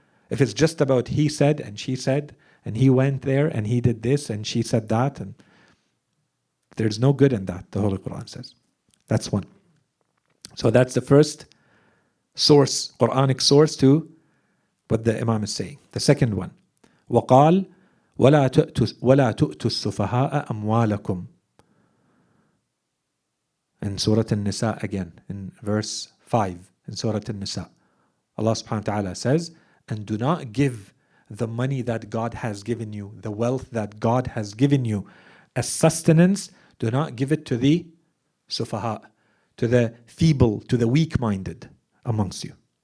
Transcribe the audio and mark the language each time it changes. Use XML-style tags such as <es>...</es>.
<en>If it's just about he said and she said, and he went there and he did this and she said that, and there's no good in that, the Holy Quran says. That's one. So that's the first source, Quranic source to what the Imam is saying. The second one,</en> <ar>وَقَالْ وَلَا تُؤْتُوا السُّفَهَاءَ أَمْوَالَكُمْ.</ar> <en>In Surah An-Nisa again, in verse 5, in Surah An-Nisa, Allah subhanahu wa ta'ala says, and do not give the money that God has given you, the wealth that God has given you as sustenance, do not give it to the sufaha, to the feeble, to the weak-minded amongst you.</en>